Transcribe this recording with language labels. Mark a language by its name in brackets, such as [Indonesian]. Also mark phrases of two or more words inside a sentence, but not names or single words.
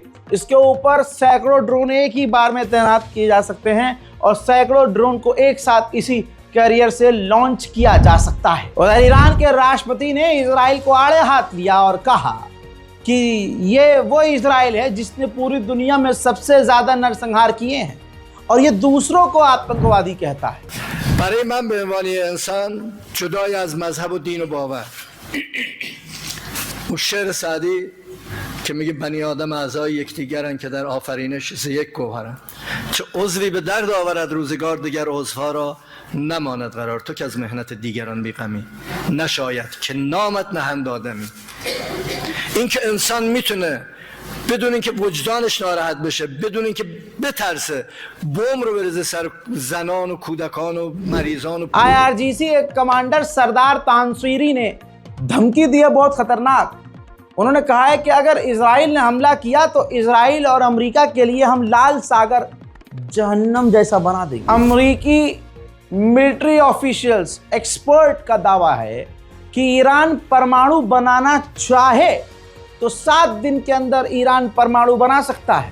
[Hindi] इसके ऊपर सैकड़ों ड्रोन एक ही बार में तैनात किए जा सकते हैं और सैकड़ों ड्रोन को एक साथ इसी कैरियर से लॉन्च किया जा सकता है। और ईरान के राष्ट्रपति ने इजराइल को आड़े हाथ लिया और कहा कि ये वो इजराइल है जिसने पूरी दुनिया में सबसे ज्यादा नरसंहार किए हैं और ये दूसरों को आतंकवादी कहता है। [Persian] برای من به عنوان انسان جدای از مذهب و دین و باور، اون شعر سعدی که میگه بنی آدم اعضای یکدیگرن که در آفرینش ز یک گوهرن، چه عضوی به درد آورد روزگار دیگر عضوها را نماند قرار، تو که از مهنت دیگران بیغمی نشاید که نامت نهند آدمی. این که انسان میتونه بدون اینکه وجدانش ناراحت بشه، بدون اینکه بترسه بمب رو بریزه سر زنان و کودکان و مریضان و [Hindi] IRGC एक कमांडर सरदार तानसीरी ने धमकी दी है बहुत खतरनाक। उन्होंने कहा है कि अगर इजराइल ने हमला किया तो इजराइल और अमेरिका के लिए हम लाल सागर जहन्नम जैसा बना देंगे। अमेरिकी [English] military officials, [Hindi] एक्सपर्ट का दावा है कि ईरान परमाणु बनाना चाहे तो 7 दिन के अंदर ईरान परमाणु बना सकता है।